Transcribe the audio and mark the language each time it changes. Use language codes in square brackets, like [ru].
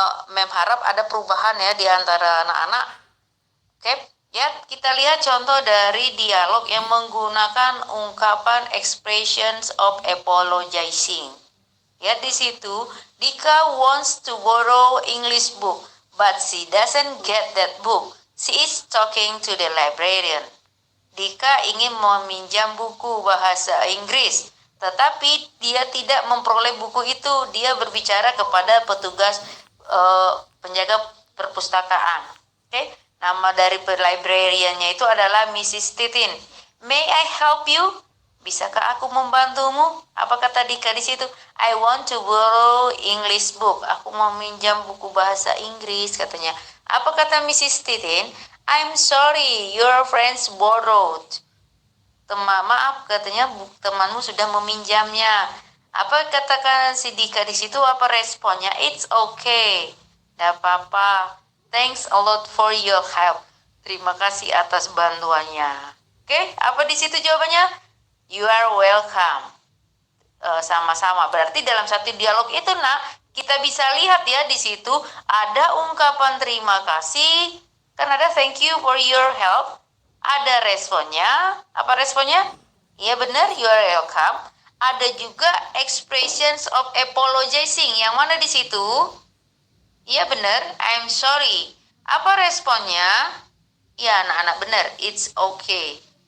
[id] Mem harap ada perubahan ya di antara anak-anak. Oke, ya kita lihat contoh dari dialog yang menggunakan ungkapan expressions of apologizing. Ya di situ, [en] Dika wants to borrow English book, but she doesn't get that book. She is talking to the librarian. [id] Dika ingin meminjam buku bahasa Inggris, tetapi dia tidak memperoleh buku itu. Dia berbicara kepada petugas penjaga perpustakaan. Oke. Nama dari librariannya itu adalah Mrs. Titin. [en] May I help you? [id] Bisakah aku membantumu? Apa kata Dika di situ? [en] I want to borrow English book. [id] Aku mau minjam buku bahasa Inggris katanya. Apa kata Mrs. Titin? [en] I'm sorry, your friends borrowed. [id] Maaf katanya temanmu sudah meminjamnya. Apa katakan si Dika di situ? Apa responnya? [en] It's okay. [id] Tidak apa-apa. [en] Thanks a lot for your help. [id] Terima kasih atas bantuannya. Oke, apa di situ jawabannya? [en] You are welcome. [id] Sama-sama. Berarti dalam satu dialog itu, kita bisa lihat ya di situ ada ungkapan terima kasih. Kan ada [en] thank you for your help. [id] Ada responnya. Apa responnya? Iya benar, [en] you are welcome. [id] Ada juga expressions of apologizing. Yang mana di situ? Iya benar, [en] I'm sorry. [id] Apa responnya? Ya anak-anak benar, [en] it's okay.